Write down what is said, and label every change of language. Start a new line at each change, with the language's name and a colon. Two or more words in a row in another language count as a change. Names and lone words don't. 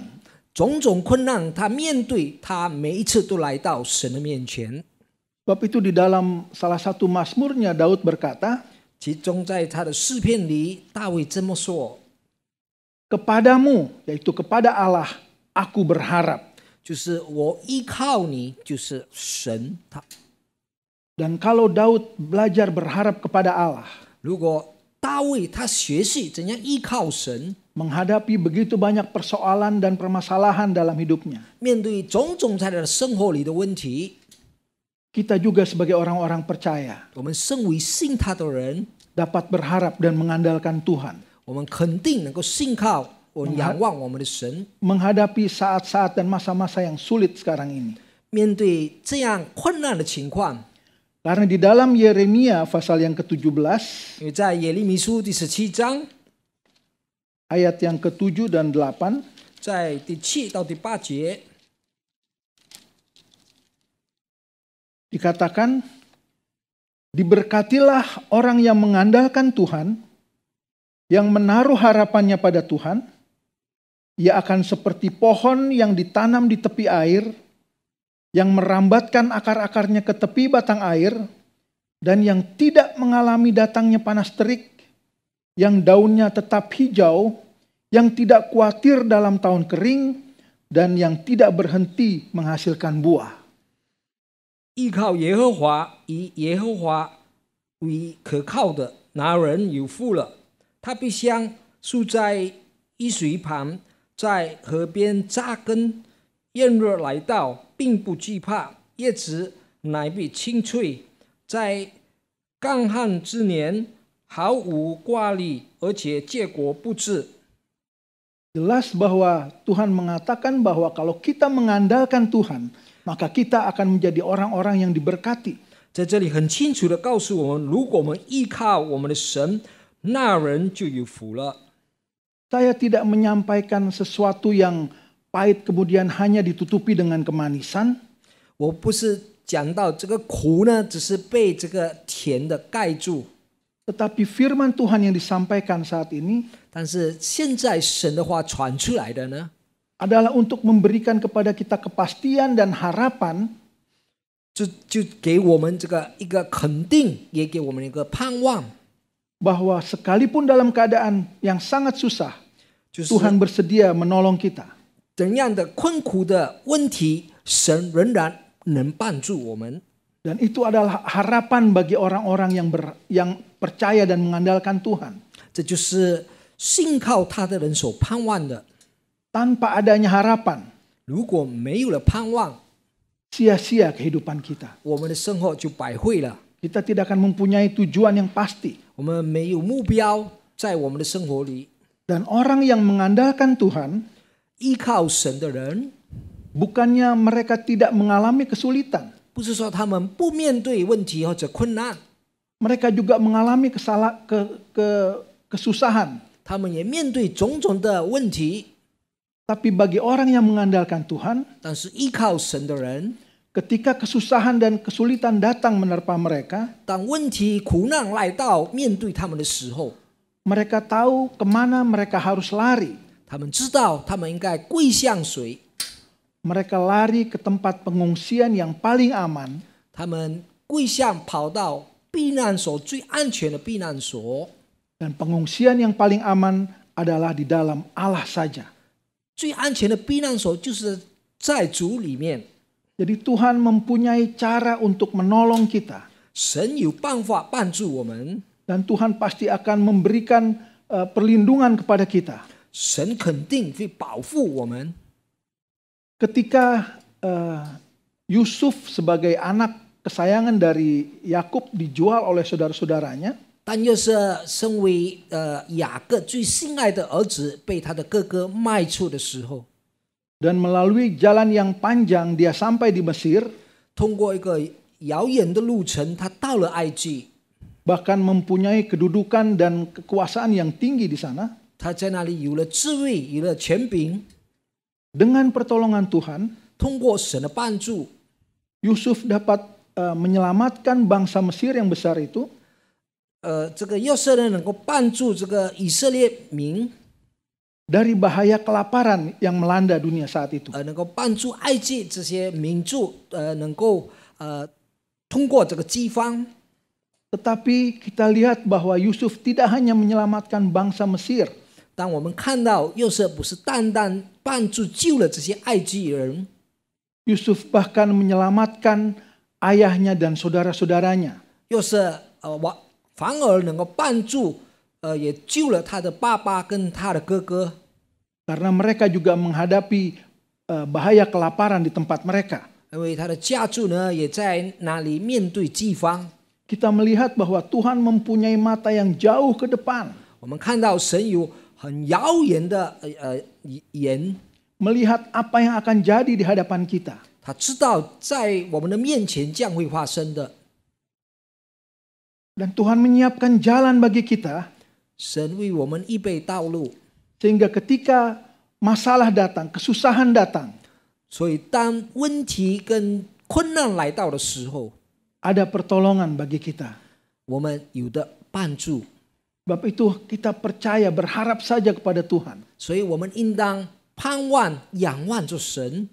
Chinese: 种种困难他面对，他每一次都来到神的面前。
Indonesian: Sebab itu di dalam salah satu mazmurnya Daud berkata,
Chinese: 其中在他的诗篇里，大卫这么说：
Indonesian: "Kepadamu," yaitu kepada Allah, "aku berharap."
Chinese: 就是我依靠你，就是神他。
Indonesian: Dan kalau Daud belajar berharap kepada Allah,
Chinese: 如果大卫他学习怎样依靠神，
Indonesian: menghadapi begitu banyak persoalan dan permasalahan dalam hidupnya,
Chinese: 面对种种在他的生活里的问题，
Indonesian: kita juga sebagai orang-orang percaya
Chinese: 我们身为信他的人，
Indonesian: dapat berharap dan mengandalkan Tuhan,
Chinese: 我们肯定能够信靠我们仰望我们的神。
Indonesian: menghadapi saat-saat dan masa-masa yang sulit sekarang ini.
Chinese: 面对这样困难的情况，
Indonesian: Karena di dalam Yeremia pasal yang ke-17,
Chinese: 因为在耶利米书第17章，
Indonesian: ayat yang ke-7 dan 8,
Chinese: 在第7到第8节，
Indonesian: dikatakan, "Diberkatilah orang yang mengandalkan Tuhan, yang menaruh harapannya pada Tuhan. Ia akan seperti pohon yang ditanam di tepi air, yang merambatkan akar-akarnya ke tepi batang air, dan yang tidak mengalami datangnya panas terik, yang daunnya tetap hijau, yang tidak khawatir dalam tahun kering, dan yang tidak berhenti menghasilkan buah.
Chinese: 依靠耶和华，以耶和华为可靠的拿人有福了。他必像树在溪水旁，在河边扎根，炎热来到，并不惧怕，叶子乃必青翠，在干旱之年毫无挂虑，而且结果不滞。
Indonesian: Jelas bahwa Tuhan mengatakan bahwa kalau kita mengandalkan Tuhan, maka kita akan menjadi orang-orang yang diberkati.
Chinese: 在这里很清楚的告诉我们，如果我们依靠我们的神，那人就有福了。
Indonesian: Saya tidak menyampaikan sesuatu yang pahit kemudian hanya ditutupi dengan kemanisan.
Chinese: 我不是讲到这个苦呢，只是被这个甜的盖住，
Indonesian: Tetapi firman Tuhan yang disampaikan saat ini
Chinese: 但是现在神的话传出来的呢，
Indonesian: adalah untuk memberikan kepada kita kepastian dan harapan
Chinese: 就给我们这个一个肯定，也给我们一个盼望，
Indonesian: bahwa sekalipun dalam keadaan yang sangat susah,
Chinese: 就是
Indonesian: Tuhan bersedia menolong kita.
Chinese: 怎样的困苦的问题，神仍然能帮助我们。
Indonesian: Dan itu adalah harapan bagi orang-orang yang percaya dan mengandalkan Tuhan.
Chinese: 这就是信靠他的人所盼望的。
Indonesian: Tanpa adanya harapan,
Chinese: 如果没有了盼望，
Indonesian: sia-sia kehidupan kita.
Chinese: 我们的生活就白费了。
Indonesian: Kita tidak akan mempunyai tujuan yang pasti.
Chinese: 我们没有目标，在我们的生活里，
Indonesian: Dan orang yang mengandalkan Tuhan,
Chinese: 依靠神的人，
Indonesian: bukannya mereka tidak mengalami kesulitan.
Chinese: 不是说他们不面对问题或者困难，
Indonesian: Mereka juga mengalami kesusahan.
Chinese: 他们也面对种种的问题。
Indonesian: Tapi bagi orang yang mengandalkan Tuhan,
Chinese: 但是依靠神的人，
Indonesian: ketika kesusahan dan kesulitan datang menerpa mereka,
Chinese: 当问题苦难来到面对他们的时候，
Indonesian: mereka tahu kemana mereka harus lari.
Chinese: 他们知道他们应该归向谁，
Indonesian: Mereka lari ke tempat pengungsian yang paling aman,
Chinese: 他们归向跑到避难所最安全的避难所。
Indonesian: dan pengungsian yang paling aman adalah di dalam Allah saja.
Chinese: 最安全的避难所就是在主里面，
Indonesian: Jadi Tuhan mempunyai cara untuk menolong kita,
Chinese: 神有办法帮助我们，
Indonesian: dan Tuhan pasti akan memberikan perlindungan kepada kita.
Chinese: 神肯定会保护我们。
Indonesian: Ketika Yusuf sebagai anak kesayangan dari Yakub dijual oleh saudara-saudaranya,
Chinese: 但又是身为雅各最心爱的儿子，被他的哥哥卖出的时候，
Indonesian: dan melalui jalan yang panjang dia sampai di Mesir,
Chinese: 通过一个遥远的路程，他到了埃及，
Indonesian: bahkan mempunyai kedudukan dan kekuasaan yang tinggi di sana.
Chinese: 他在那里有了智慧，有了权柄。
Indonesian: Dengan pertolongan Tuhan,
Chinese: 通过神的帮助，
Indonesian: Yusuf dapat menyelamatkan bangsa Mesir yang besar itu
Chinese: 这个约瑟呢能够帮助这个以色列民，
Indonesian: dari bahaya kelaparan yang melanda dunia saat itu.
Chinese: 能够帮助埃及这些民族，能够通过这个饥荒。
Indonesian: Tetapi kita lihat bahwa Yusuf tidak hanya menyelamatkan bangsa Mesir,
Chinese: 当我们看到约瑟不是单单帮助救了这些埃及人，
Indonesian: Yusuf bahkan menyelamatkan ayahnya dan saudara-saudaranya.
Chinese: 约瑟反而能够帮助也救了他的爸爸跟他的哥哥，
Indonesian: Karena mereka juga menghadapi bahaya kelaparan di tempat mereka.
Chinese: 因为他的家族呢也在那里面对饥荒。
Indonesian: Kita melihat bahwa Tuhan mempunyai mata yang jauh ke depan,
Chinese: 我们看到神有很遥远的眼，
Indonesian: melihat apa yang akan jadi di hadapan kita.
Chinese: 他知道在我们的面前将会发生的。
Indonesian: Dan Tuhan menyiapkan jalan bagi kita,
Chinese: 神为我们预备道路，
Indonesian: sehingga ketika masalah datang, kesusahan datang,
Chinese: 所以当问题跟困难来到的时候，
Indonesian: ada pertolongan bagi kita.
Chinese: 我们有的帮助，
Indonesian: Sebab itu kita percaya, berharap saja kepada Tuhan.
Chinese: 所以我们应当盼望、仰望着神，